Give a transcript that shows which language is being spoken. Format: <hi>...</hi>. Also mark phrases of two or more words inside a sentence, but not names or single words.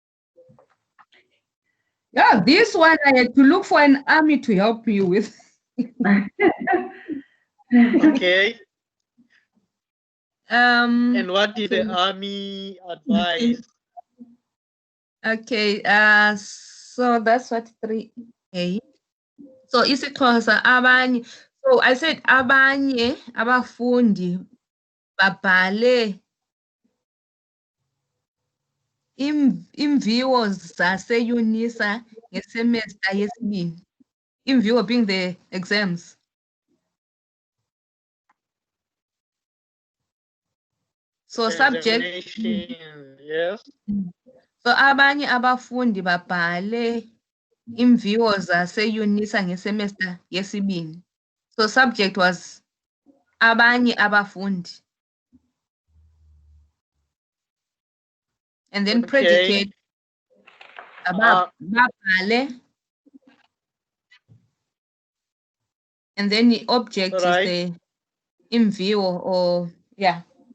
<en>Yeah, this one I had to look for an army to help me with. Okay. And what did okay. the army advise? Okay, so that's what 3A.</en> <xh>So isiXhosa abanye.</xh> <en>So I said</en> <xh>abanye abafundi babhale imviwo zaseYunisa ngesemester yesibini.</xh> <en>Imviwo being the exams. So subject. Yes.</en> <xh>So abanye abafundi babhale imviwo zaseYunisa ngesemester yesibini.</xh> <en>So subject was</en> <xh>abanye abafundi.</xh> <en>And then predicate babhale. And then the object is the imviwo or yeah.</en>